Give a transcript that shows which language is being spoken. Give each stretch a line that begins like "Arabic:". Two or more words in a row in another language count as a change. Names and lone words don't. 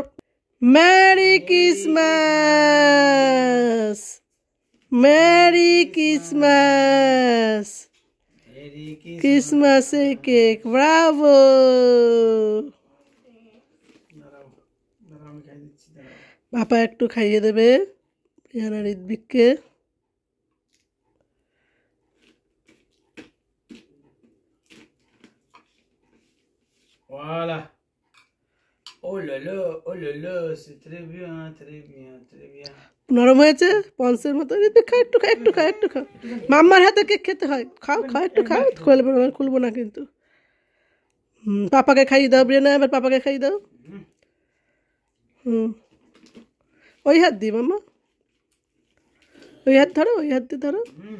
English: Merry Christmas, Merry Christmas, Christmase cake.
Bangla: ব্রাভো। বাবা একটু খাইয়ে দেবে ব্রিয়ানা ঋত্বিককে।
French: Voilà. Oh là là, c'est très bien, très bien, très bien.
Bangla: নরম হয়েছে পন্সের মতো। খা একটু, খা একটু, খা একটু, খা। মাম্মার হাতে কেক খেতে হয়। খাও, খাও একটু, খাও। খুলবো না কিন্তু। পাপাকে খাইয়ে দাও ব্রিয়ানা, এবার পাপাকে খাইয়ে দাও। ওই হাত দি মাম্মা, ওই হাত ধরো, ওই হাত দিয়ে ধরো।